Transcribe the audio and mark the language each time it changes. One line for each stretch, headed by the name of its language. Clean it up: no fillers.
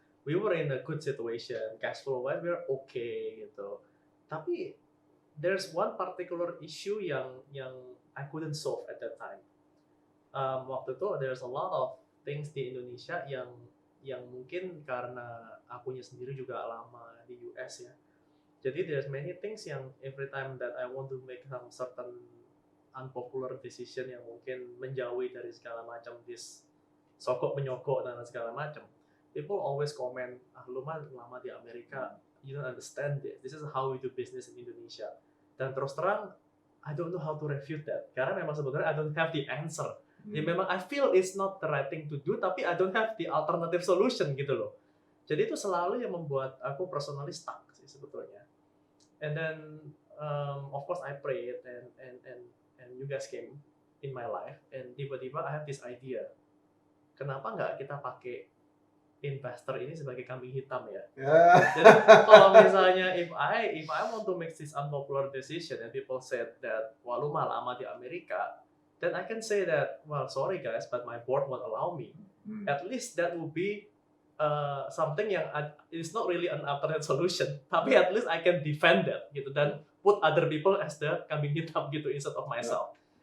English: We were in a good situation, cash flow wise we're okay gitu. Tapi there's one particular issue yang I couldn't solve at that time.
Indonesian: Waktu itu
English: there's a lot of things
Indonesian: di Indonesia yang mungkin karena akunya sendiri juga lama di US ya.
English: Jadi there's many things yang every time that I want to make some certain unpopular decision
Indonesian: yang mungkin menjauhi dari segala macam
English: this sokok menyokok dan segala macam. People always comment,
Indonesian: lu mah lama di Amerika,
English: you don't understand this. This is how we do business in Indonesia.
Indonesian: Dan terus terang,
English: I don't know how to refute that.
Indonesian: Karena memang sebenarnya
English: I don't have the answer. Ya memang I feel it's not the right thing to do, tapi I don't have the alternative solution
Indonesian: gitu loh. Jadi itu selalu yang membuat aku
English: personally stuck
Indonesian: sih sebetulnya.
English: And then of course I prayed and you guys came in my life and tiba-tiba I have this idea.
Indonesian: Kenapa nggak kita pakai investor ini sebagai kambing hitam ya? Jadi kalau misalnya
English: if I want to make this unpopular decision and people said that
Indonesian: wah lu mah lama di Amerika,
English: then I can say that well sorry guys but my board won't allow me. At least that would be something yang it's not really an alternate solution, tapi at least I can defend that
Indonesian: gitu dan
English: put other people as the kambing hitam gitu instead of myself.